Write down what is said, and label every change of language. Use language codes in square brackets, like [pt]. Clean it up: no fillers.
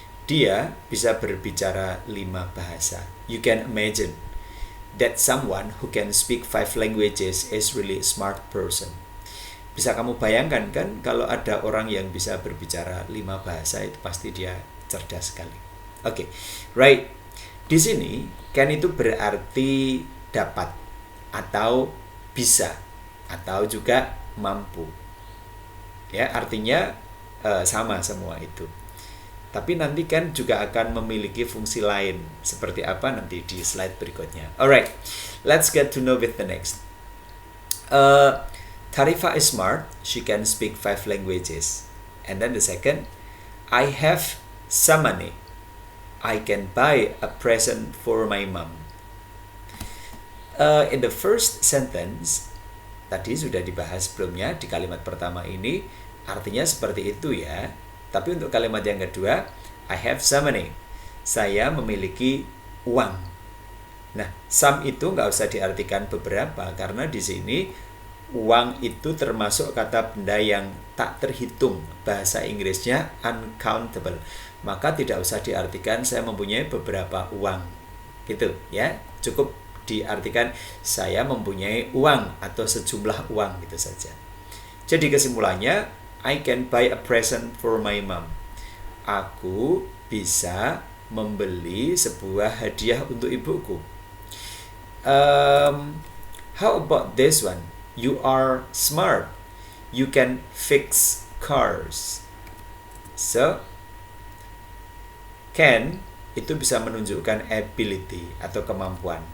[id] Dia bisa berbicara 5 bahasa. [en] You can imagine that someone who can speak 5 languages is really a smart person. [id] Bisa kamu bayangkan kan, kalau ada orang yang bisa berbicara 5 bahasa, itu pasti dia cerdas sekali. Oke, right. Di sini can itu berarti dapat, atau bisa, atau juga mampu. Ya, artinya sama semua itu. Tapi nanti kan juga akan memiliki fungsi lain. Seperti apa nanti di slide berikutnya. [en] Alright, let's get to know with the next. Tarifa is smart. She can speak 5 languages. And then the second, I have some money. I can buy a present for my mom. In the first sentence, [id] tadi sudah dibahas sebelumnya di kalimat pertama ini, artinya seperti itu ya. Tapi untuk kalimat yang kedua, [en] I have some money. [id] Saya memiliki uang. Nah, some itu nggak usah diartikan beberapa, karena di sini uang itu termasuk kata benda yang tak terhitung. Bahasa Inggrisnya uncountable. Maka tidak usah diartikan saya mempunyai beberapa uang. Gitu ya. Cukup diartikan saya mempunyai uang atau sejumlah uang, gitu saja. Jadi kesimpulannya, [en] I can buy a present for my mom. [id] Aku bisa membeli sebuah hadiah untuk ibuku. [en] How about this one? You are smart. You can fix cars. So, can [id] itu bisa menunjukkan ability atau kemampuan.